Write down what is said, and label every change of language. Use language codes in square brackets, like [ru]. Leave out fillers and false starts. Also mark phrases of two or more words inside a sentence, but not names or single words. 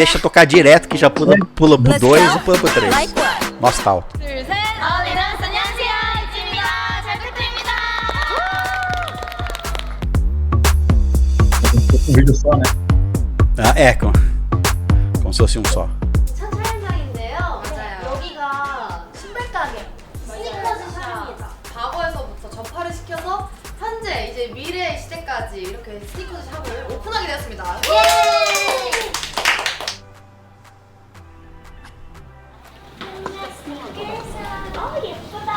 [pt] Deixa tocar direto, que já pula pro 2 e pula pro 3. Nossa, tá alto. Um vídeo só, né? Ah, é, como se fosse um só. [ko] 차 촬영장인데요. 맞아요. 여기가 신발 가게, 스니커즈샵입니다. 과거에서부터 접화를 시켜서 현재 이제 미래 시대까지 이렇게 스니커즈 샵을 오픈하게 되었습니다. 예!